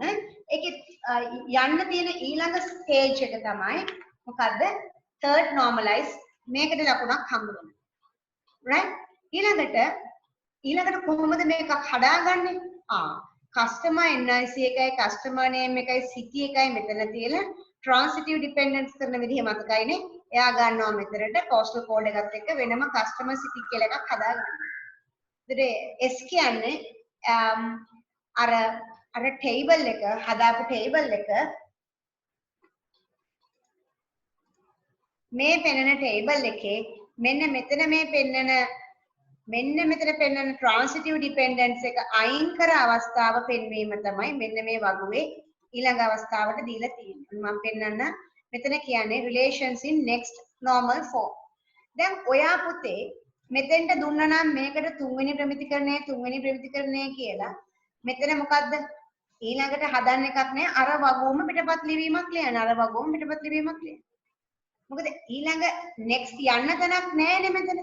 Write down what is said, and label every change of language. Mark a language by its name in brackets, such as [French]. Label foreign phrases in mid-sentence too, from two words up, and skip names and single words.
[Sinhala] ඒකේ යන්න තියෙන ඊළඟ ස්ටේජ් එක තමයි මොකද්ද? [English] third normalize. [Sinhala] මේකට ලකුණක් හම්බ වෙනවා. right ඊළඟට කොහොමද මේක හදාගන්නේ [English] customer NIC [Sinhala] එකයි [English] customer name [Sinhala] එකයි city එකයි මෙතන තියලා [English] transitive dependence [Sinhala] කරන විදිහ මතකයිනේ එයා ගන්නවා මෙතනට [English] postal code [Sinhala] එකත් එක්ක වෙනම [English] customer city [Sinhala] කියලා එකක් හදාගන්නවා ඊට S කියන්නේ අර table එක හදාපු table එක මේ පෙන්නන table එකේ මෙන්න මෙතන පෙන්නන [English] transitive dependence [Sinhala] එක අයින් කර අවස්ථාව පෙන්වීම තමයි මෙන්න මේ වගුවේ ඊළඟ අවස්ථාවට දීලා තියෙන්නේ. මම පෙන්නන්න මෙතන කියන්නේ [English] relations in next normal form. [Sinhala] දැන් ඔයා පුතේ මෙතෙන්ට දුන්නා නම් මේකට තුන්වෙනි ප්‍රමිතිකරණය කියලා. මෙතන මොකද්ද? ඊළඟට හදන්න එකක් නෑ අර වගුවම පිටපත් ලිවීමක් ලියන්න. මොකද ඊළඟ next යන්න තැනක් නෑනේ මෙතන.